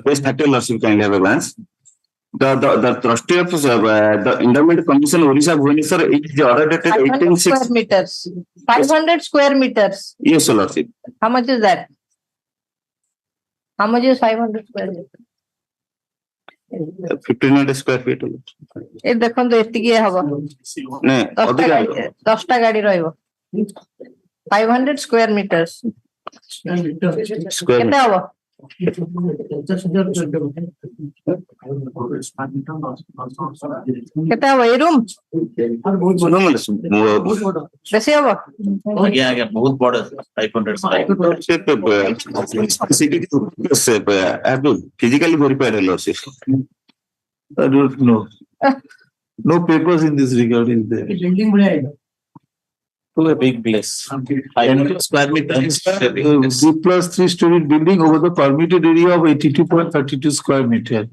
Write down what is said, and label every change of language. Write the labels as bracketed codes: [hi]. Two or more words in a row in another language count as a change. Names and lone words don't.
[en] Page 30 lordship can have a glance. The trustee of the Endowment Commission Orissa Bhubaneswar is the order dated 500 square meters. 500 square meters. Yes, lordship. How much is that? How much is 500 square meters? 1500 square feet. [or] ଏ ଦେଖନ୍ତୁ ଏତିକି ହବ 10ଟା ଗାଡି ରହିବ [en] 500 square meters. [or] କେତେ ହବ? କେତେ ହବ ଏଇ ରୁମ୍? ବେଶୀ ହବ? ଆଜ୍ଞା ବହୁତ ବଡ 500 [en] physically verified lordship. I don't know. No papers in this regard is there. To a big place. 500 square meters. B plus 3-story building over the permitted area of 82.32 square meter.